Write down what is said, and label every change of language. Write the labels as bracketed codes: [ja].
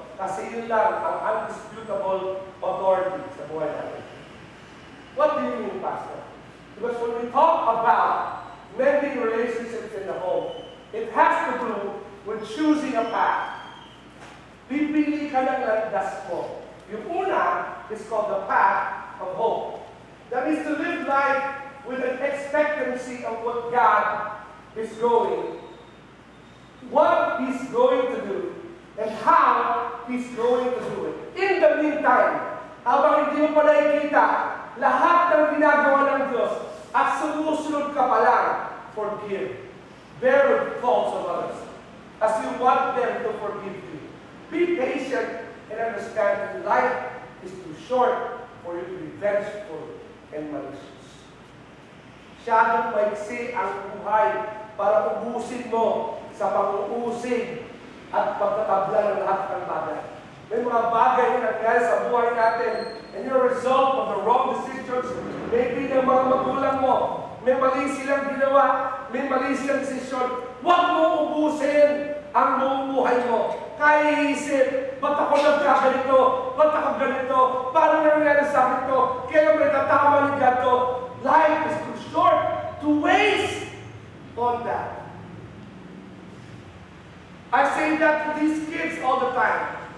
[tl] Kasi yun lang ang [en] undisputable authority [tl] sa buhay natin. [en] What do you mean, Pastor? Because when we talk about mending relationships in the home, it has to do with choosing a path. [tl] Pipili ka ng landas mo. Yung una [en] is called the path of hope. That is to live life with an expectancy of what God is going, what He's going to do, and how He's going to do it. In the meantime, [tl] habang hindi mo pa nakikita lahat ng ginagawa ng Diyos at sumusunod ka pa lang, [en] forgive. Bear with the faults of others as you want them to forgive you. Be patient and understand that life is too short for you to be vengeful and malicious. [tl] Masyadong maiksi ang buhay para ubusin mo sa pag-uusig at pagtatabla ng lahat ng bagay. May mga bagay na nangyari sa buhay natin [en] and you're a result of the wrong decisions, maybe [tl] ng mga magulang mo. May mali silang ginawa, may mali silang desisyon. Huwag mo ubusin ang buong buhay mo. Kaya iisip, ba't ako nagkaganito? Ba't ako ganito? Paano nangyari sa akin to? Kailan may tatama ni God to? [en] Life is too short to waste on that. I say that to these kids all the time.